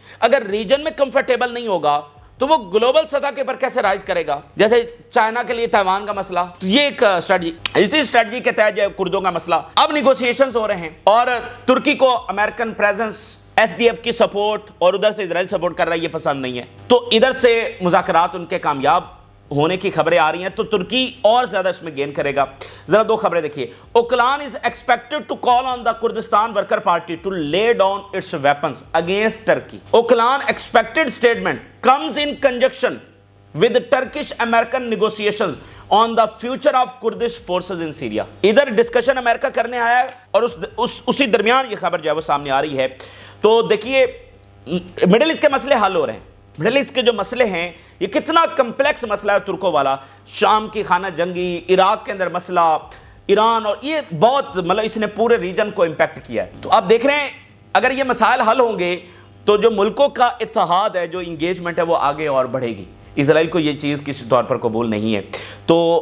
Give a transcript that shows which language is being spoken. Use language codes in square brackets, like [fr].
[ur] اگر ریجن میں کمفرٹیبل نہیں ہوگا تو وہ گلوبل سطح کے پر کیسے رائز کرے گا؟ جیسے چائنا کے لیے تائیوان کا مسئلہ، تو یہ ایک اسٹریٹجی، اسی اسٹریٹجی کے تحت جو کردوں کا مسئلہ اب نیگوسیشنز ہو رہے ہیں، اور ترکی کو American presence, S D F کی سپورٹ اور ادھر سے اسرائیل سپورٹ کر رہا ہے، یہ پسند نہیں ہے، تو ادھر سے مذاکرات ان کے کامیاب ہونے کی خبریں آ رہی ہیں، تو ترکی اور زیادہ اس میں گین کرے گا۔ ذرا 2 خبریں دیکھیے۔ اوکلان [en] is expected to call on the Kurdistan Worker Party to lay down its weapons against Turkey. Ocalan expected statement comes in conjunction with Turkish-American negotiations on the future of Kurdish forces in Syria. [ur] ادھر discussion امریکہ کرنے آیا ہے، اور اسی درمیان یہ خبر جو ہے وہ سامنے آ رہی ہے۔ تو دیکھیے، مڈل ایسٹ کے مسئلے حل ہو رہے ہیں۔ مڈل ایسٹ کے جو مسئلے ہیں، یہ کتنا کمپلیکس مسئلہ ہے ترکوں والا، شام کی خانہ جنگی، عراق کے اندر مسئلہ، ایران، اور یہ بہت مطلب اس نے پورے ریجن کو امپیکٹ کیا ہے۔ تو آپ دیکھ رہے ہیں اگر یہ مسائل حل ہوں گے تو جو ملکوں کا اتحاد ہے، جو انگیجمنٹ ہے، وہ آگے اور بڑھے گی۔ اسرائیل کو یہ چیز کسی طور پر قبول نہیں ہے۔ تو